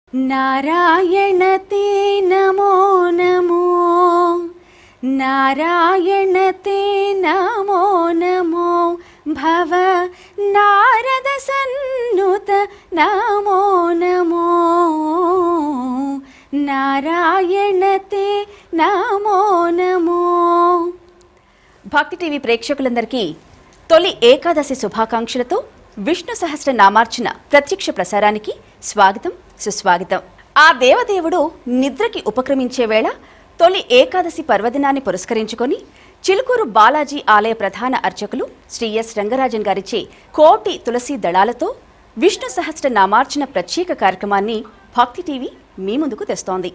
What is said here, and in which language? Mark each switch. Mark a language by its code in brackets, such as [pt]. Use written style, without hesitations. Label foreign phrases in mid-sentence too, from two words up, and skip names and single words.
[sa] नारायण ते नमो नमो, नारायण ते नमो नमो, भव नारद सन्नुत नमो नमो, नारायण ते नमो नमो। [te] భక్తి టీవీ ప్రేక్షకులందరికీ తొలి ఏకాదశి శుభాకాంక్షలతో విష్ణు సహస్ర నామార్చన ప్రత్యక్ష ప్రసారానికి స్వాగతం సుస్వాగతం। ఆ దేవదేవుడు నిద్రకి ఉపక్రమించే వేళ తొలి ఏకాదశి పర్వదినాన్ని పురస్కరించుకొని చిలుకూరు బాలాజీ ఆలయ ప్రధాన అర్చకులు శ్రీ ఎస్ రంగరాజన్ గారిచే కోటి తులసి దళాలతో విష్ణు సహస్ర నామార్చన ప్రత్యేక కార్యక్రమాన్ని భక్తి టీవీ మీ ముందుకు తెస్తోంది।